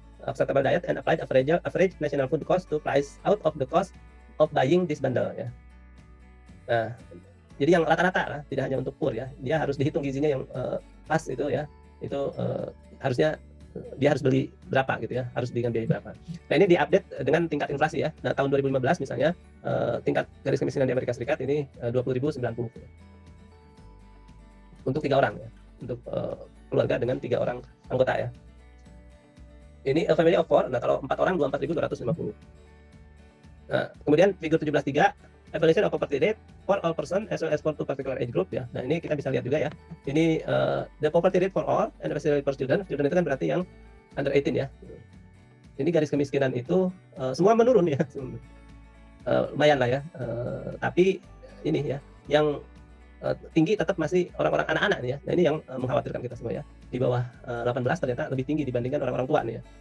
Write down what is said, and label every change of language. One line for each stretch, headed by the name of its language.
English: Acceptable diet and applied average national food cost to price out of the cost of buying this bundle ya.
Indonesian: Nah, jadi yang rata-rata lah, tidak hanya untuk poor ya, dia harus dihitung gizinya yang pas itu ya, itu harusnya dia harus beli berapa gitu ya, harus dengan biaya berapa. Nah ini diupdate dengan tingkat inflasi ya. Nah tahun 2015 misalnya tingkat garis kemiskinan di Amerika Serikat ini 20.090 ya. Untuk 3 orang ya, untuk keluarga dengan 3 orang anggota ya. Ini
English: a family of 4,
Indonesian: nah kalau 4 orang 24.250. Nah kemudian figur 17.3
English: evaluation of poverty rate for all person as well as for two particular age group ya.
Indonesian: Nah ini kita bisa lihat juga ya. Ini
English: the poverty rate for all and especially for children.
Indonesian: Children itu kan berarti yang under 18 ya. Ini garis kemiskinan itu semua menurun ya. Lumayan lah ya. Tapi ini ya, yang tinggi tetap masih orang-orang anak-anak nih ya. Nah ini yang mengkhawatirkan kita semua ya. Di bawah 18 ternyata lebih tinggi dibandingkan orang-orang tua nih ya.